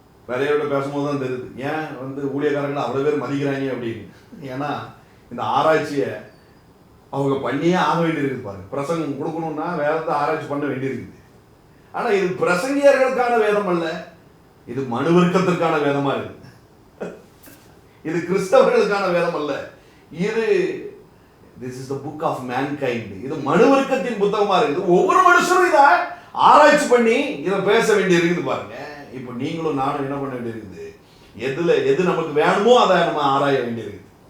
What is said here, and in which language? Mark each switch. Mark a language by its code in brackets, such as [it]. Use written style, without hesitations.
[ta] நிறைய பேசும்போது தான் தெரியுது ஏன் வந்து ஊழியக்காரங்களை அவ்வளோ பேர் மதிக்கிறாங்க அப்படின்னு. ஏன்னா இந்த ஆராய்ச்சியை அவங்க பண்ணியே ஆக வேண்டியிருக்குது பாருங்க. பிரசங்கம் கொடுக்கணும்னா வேதத்தை ஆராய்ச்சி பண்ண வேண்டியிருக்குது. ஆனால் இது பிரசங்கியர்களுக்கான வேதம் அல்ல, இது மனுவர்க்கத்திற்கான வேதமா இருக்கு. இது கிறிஸ்தவர்களுக்கான வேதம் அல்ல, இது [en] this is the book of mankind. [ta] இது மனுவர்க்கத்தின் புத்தகமா இருக்குது. ஒவ்வொரு மனுஷரும் இதை ஆராய்ச்சி பண்ணி இதை பேச வேண்டி இருக்குது பாருங்க. இப்போ நீங்களும் நானும் என்ன பண்ண வேண்டியிருக்குது? எது நமக்கு வேணுமோ அதை நம்ம ஆராய வேண்டியிருக்குது.